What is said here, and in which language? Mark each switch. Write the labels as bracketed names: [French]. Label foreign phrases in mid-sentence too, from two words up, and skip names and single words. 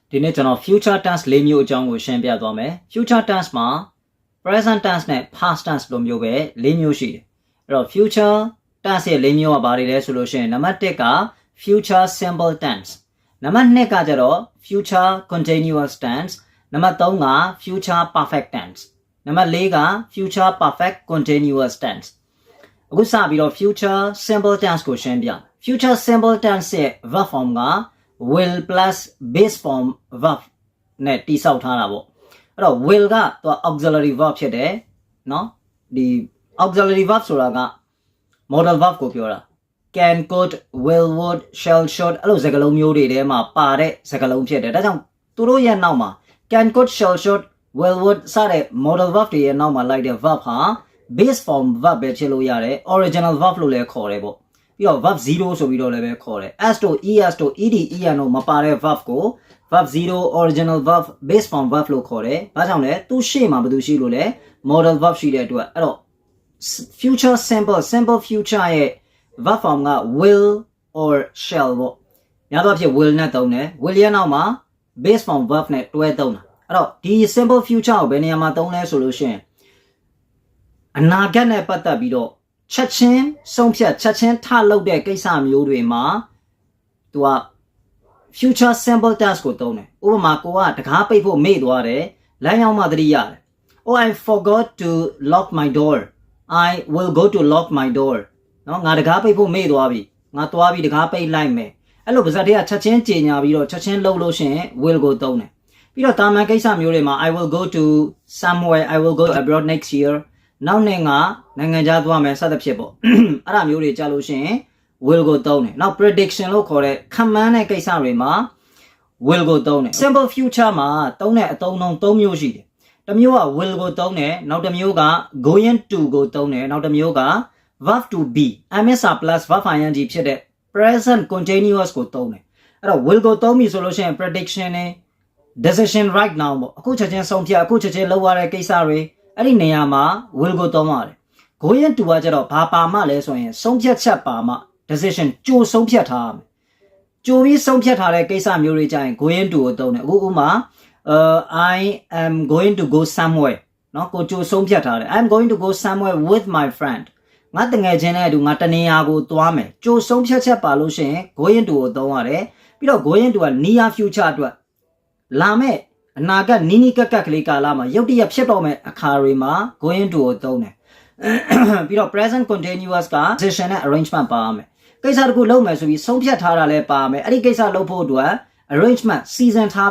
[Burmese] ဒီနေ့ကျွန်တော် [English] future tense [Burmese] ၄မျိုးအကြောင်းကိုရှင်းပြသွားမယ် [English] future tense [Burmese] မှာ [English] present tense [Burmese] နဲ့ [English] past tense [Burmese] လိုမျိုးပဲ၄မျိုးရှိတယ်အဲ့တော့ [English] future tense [Burmese] ရဲ့၄မျိုးကဘာတွေလဲဆိုလို့ရှိရင်နံပါတ်1က [English] future simple tense [Burmese] နံပါတ်2ကကျတော့ [English] future continuous [Burmese] tense နံပါတ်3က [English] future perfect tense [Burmese] နံပါတ်4က [English] future perfect continuous tense [Burmese] အခုစပြီးတော့ [English] future simple tense [Burmese] ကိုရှင်းပြ [English] future simple tense [Burmese] ရဲ့ [English] verb form [Burmese] က [English] will plus base form verb [Burmese] နဲ့တိဆောက်ထား တာပေါ့အဲ့တော့ will ကသူက [English] auxiliary verb [Burmese] ဖြစ်တယ်เนาะဒီ [English] auxiliary verb [Burmese] ဆိုတာက [English] modal verb [Burmese] ကိုပြောတာ [English] can could will would shall should [Burmese] အဲ့လို စကားလုံးမျိုးတွေထဲမှာပါတဲ့စကားလုံးဖြစ်တယ်ဒါကြောင့်သူတို့ရဲ့နောက်မှာ [English] can could shall should will would [Burmese] စတဲ့ [English] modal verb [Burmese] တွေရဲ့နောက်မှာလိုက်တဲ့ verb ဟာ [English] base form verb [Burmese] ပဲဖြစ်လို့ရတယ် [English] original verb [Burmese] လို့လည်းခေါ်တယ်ပေါ့ပြီးတော့ [English] verb 0 [Burmese] ဆိုပြီးတော့လည်းပဲခေါ်တယ် s တို့ es တို့ ed en တို့မပါတဲ့ verb ကို [English] verb 0 original verb base form verb [Burmese] လို့ခေါ်တယ်။ဘာကြောင့်လဲသူရှေ့မှာဘာလို့ရှိလို့လဲ [English] modal verb [Burmese] ရှိတဲ့အတွက်အဲ့တော့ [English] future simple future [Burmese] ရဲ့ [English] verb form [Burmese] က [English] will or shall [Burmese] ပေါ့။များသောအားဖြင့် will နဲ့သုံးတယ် will ရဲ့နောက်မှာ [English] base form verb [Burmese] နဲ့တွဲသုံးတာအဲ့တော့ဒီ [English] simple future [Burmese] ကိုဘယ်နေရာမှာသုံးလဲဆိုလို့ရှိရင်အနာဂတ်နဲ့ပတ်သက်ပြီးတော့ချက်ချင်းဆုံးဖြတ်ချက်ချင်းထလုပ်တဲ့ကိစ္စမျိုးတွေမှာသူက [English] future simple tense [Burmese] ကိုသုံးတယ်ဥပမာကိုကတကားပိတ်ဖို့မေ့သွားတယ်လမ်းရောက်မှသတိရတယ် [English] oh I forgot to lock my door I will go to lock my door [Burmese] နော်ငါတကားပိတ်ဖို့မေ့သွားပြီငါသွားပြီးတကားပိတ်လိုက်မယ်အဲ့လိုပါဇက်တွေကချက်ချင်းကြေညာပြီးတော့ချက်ချင်းလုပ်လို့ရှိရင် will ကိုသုံးတယ်ပြီးတော့တာမန်ကိစ္စမျိုးတွေမှာ [English] I will go to somewhere I will go abroad next year [Burmese] နောက်နှစ်ငါနိုင်ငံခြားသွားမယ်စသဖြင့်ပေါ့အဲ့ဒါမျိုးတွေကြားလို့ရှိရင် will ကိုသုံးတယ်နောက် prediction လို့ခေါ်တဲ့ခန့်မှန်းတဲ့ကိစ္စတွေမှာ will ကိုသုံးတယ် [English] simple future [Burmese] မှာသုံးတဲ့အသုံးအနှုန်း၃မျိုးရှိတယ်တစ်မျိုးက will ကိုသုံးတယ်နောက်တစ်မျိုးက [English] going to [Burmese] ကိုသုံးတယ်နောက်တစ်မျိုးက [English] verb to be msr plus verb ing [Burmese] ဖြစ်တဲ့ [English] present continuous [Burmese] ကိုသုံးတယ်အဲ့တော့ will ကိုသုံးပြီဆိုလို့ရှိရင် prediction နဲ့ [English] decision right now [Burmese] ပေါ့အခုချက်ချင်းဆုံးဖြတ်အခုချက်ချင်းလုပ်ရတဲ့ကိစ္စတွေအဲ့ဒီနေရာမှာ will ကိုသုံးရတယ် [English] going to [Burmese] ကကျတော့ဘာပါမှလဲဆိုရင်ဆုံးဖြတ်ချက်ပါမှ decision ကြိုဆုံးဖြတ်ထားရမယ်ကြိုပြီးဆုံးဖြတ်ထားတဲ့ကိစ္စမျိုးတွေကြရင် [English] going to [Burmese] ကိုသုံးတယ်အခုဥမာ [English] I am going to go somewhere [Burmese] เนาะကိုကြိုဆုံးဖြတ်ထားတယ် [English] I am going to go somewhere with my friend [Burmese] ငါတငယ်ချင်းနဲ့အတူငါတနေရာကိုသွားမယ်ကြိုဆုံးဖြတ်ချက်ပါလို့ရှိရင် [English] going to [Burmese] ကိုသုံးရတယ်ပြီးတော့ [English] going to [Burmese] က [English] near future [Burmese] အတွက်လာမဲ့အနာဂတ်နီးနီးကပ်ကပ်ကလေးကာလမှာရုတ်တရက်ဖြစ်တော့မဲ့အခါတွေမှာ [English] going to [Burmese] ကိုသုံးတယ်ပြီးတော့ [English] present continuous [Burmese] က decision နဲ့ arrangement ပါရမယ်ကိစ္စတစ်ခုလုပ်မယ်ဆိုပြီးဆုံးဖြတ်ထားတာလည်းပါမယ်အဲ့ဒီကိစ္စလုပ်ဖို့အတွက် arrangement စီစဉ်ထား